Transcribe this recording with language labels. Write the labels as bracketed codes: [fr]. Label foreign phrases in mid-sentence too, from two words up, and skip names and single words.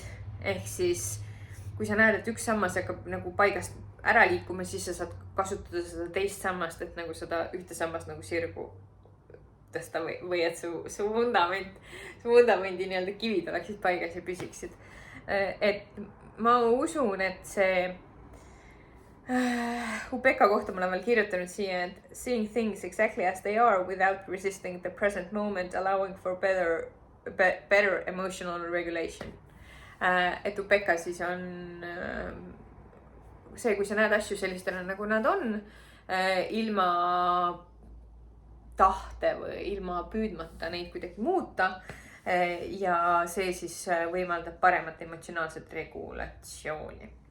[et] Ehk siis, kui sa näed, et üks sammas hakkab nagu paigast ära liikuma, siis sa saad kasutada seda teist sammast, et nagu seda ühte sammast nagu sirgu tõsta või et su vundamendi nii-öelda kivid oleksid paigas ja püsiksid. Et ma usun, et see Upeka kohta ma olen veel kirjutanud siia, et [en] seeing things exactly as they are without resisting the present moment, allowing for better emotional regulation. [et] Et Upeka siis on see, kui sa näed asju sellistena, nagu nad on, ilma tahte või ilma püüdmata neid kuidagi muuta. Ja see siis võimaldab paremat emotsionaalset regulatsiooni.